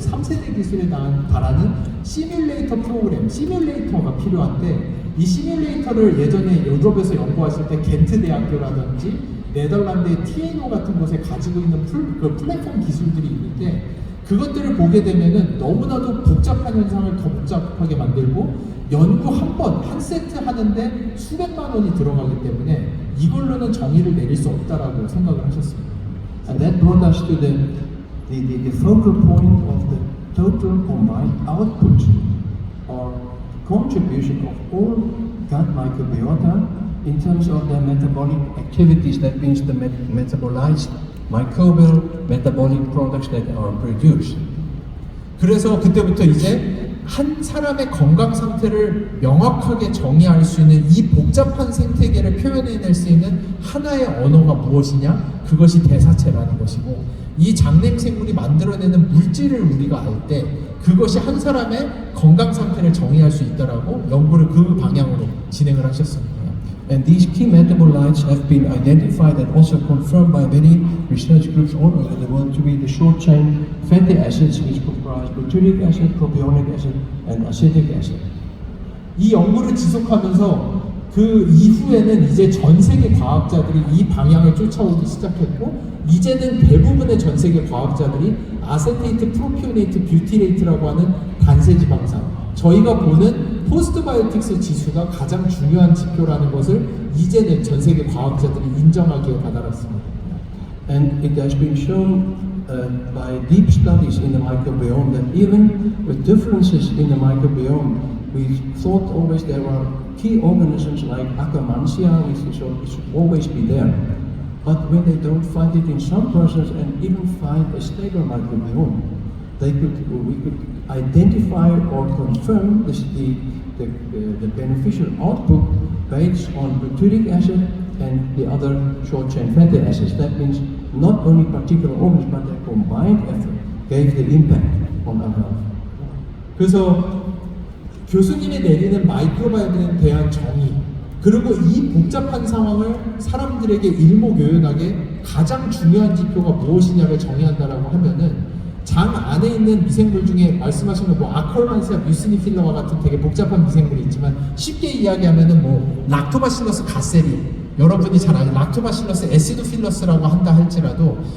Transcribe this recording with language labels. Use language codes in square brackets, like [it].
[ko] 3세대 기술에 달하는 시뮬레이터 프로그램, 시뮬레이터가 필요한데 이 시뮬레이터를 예전에 유럽에서 연구하실 때 겐트 대학교라든지 네덜란드의 TNO 같은 곳에 가지고 있는 플랫폼 기술들이 있는데 그것들을 보게 되면은 너무나도 복잡한 현상을 더 복잡하게 만들고 연구 한 세트 하는데 수백만 원이 들어가기 때문에 이걸로는 정의를 내릴 수 없다라고 생각을 하셨습니다. [en] And that brought us to the focal point of the total combined output or contribution of all gut microbiota in terms of their metabolic activities. That means the metabolized microbial metabolic products that are produced. [ko] 그래서 그때부터 이제 한 사람의 건강 상태를 명확하게 정의할 수 있는 이 복잡한 생태계를 표현해낼 수 있는 하나의 언어가 무엇이냐? 그것이 대사체라는 것이고 이 장내 생물이 만들어내는 물질을 우리가 알 때 그것이 한 사람의 건강 상태를 정의할 수 있다라고 연구를 그 방향으로 진행을 하셨습니다. [en] And these key metabolites have been identified and also confirmed by many research groups all over the world to be the short-chain fatty acids which comprise butyric acid, propionic acid, and acetic acid. [ko] 이 연구를 지속하면서 그 이후에는 이제 전 세계 과학자들이 이 방향을 쫓아오기 시작했고, 이제는 대부분의 전 세계 과학자들이 아세테이트, 프로피오네이트, 뷰티레이트라고 하는 단세지방산, 저희가 보는 포스트바이오틱스 지수가 가장 중요한 지표라는 것을 이제는 전 세계 과학자들이 인정하기에 다다랐습니다. [en] And it has been shown by deep studies in the microbiome that even with differences in the microbiome, we thought always there were key organisms like Akkermansia, which should always be there. But when they don't find it in some persons and even find a stable microbiome, we could identify or confirm the beneficial output based on butyric acid and the other short-chain fatty acids. That means not only particular organisms, but their combined effort gave the impact on our health. [ko] 그래서 교수님이 내리는 마이크로바이옴에 대한 정의, 그리고 이 복잡한 상황을 사람들에게 일목요연하게 가장 중요한 지표가 무엇이냐를 정의한다라고 하면은, 장 안에 있는 미생물 중에 말씀하신 거 뭐 아컬만시아, 뮤시니필러와 같은 되게 복잡한 미생물이 있지만, 쉽게 이야기하면은 뭐 락토바실러스 가세리, 여러분이 잘 아는 락토바실러스 에시도필러스라고 한다 할지라도